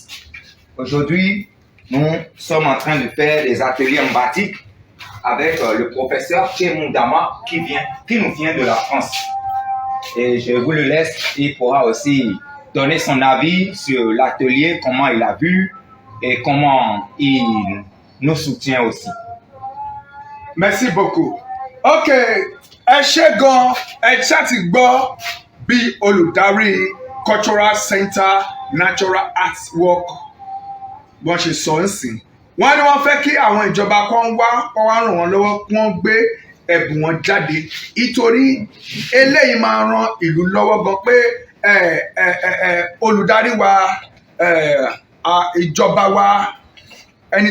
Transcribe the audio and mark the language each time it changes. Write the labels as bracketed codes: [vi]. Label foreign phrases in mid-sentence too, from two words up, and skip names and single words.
[fr] Aujourd'hui, nous sommes en train de faire des ateliers en batik avec le professeur Chemundama qui nous vient de la France. Et je vous le laisse, il pourra aussi donner son avis sur l'atelier, comment il a vu et comment il nous soutient aussi. Merci beaucoup. [yo] Ok, ẹ ṣé gan, ẹ ṣá ti gbọ́ bí olùdarí Cultural Center Natural Arts Work bọ́n ṣe sọ ń sìn. Wọ́n ní wọ́n fẹ́ kí àwọn ìjọba kan wá ràn wọ́n lọ́wọ́ kí wọ́n gbé ẹ̀bùn wọn jáde nítorí eléyìí máa ran ìlú lọ́wọ́ gan pé olùdarí wa ìjọba wa ẹni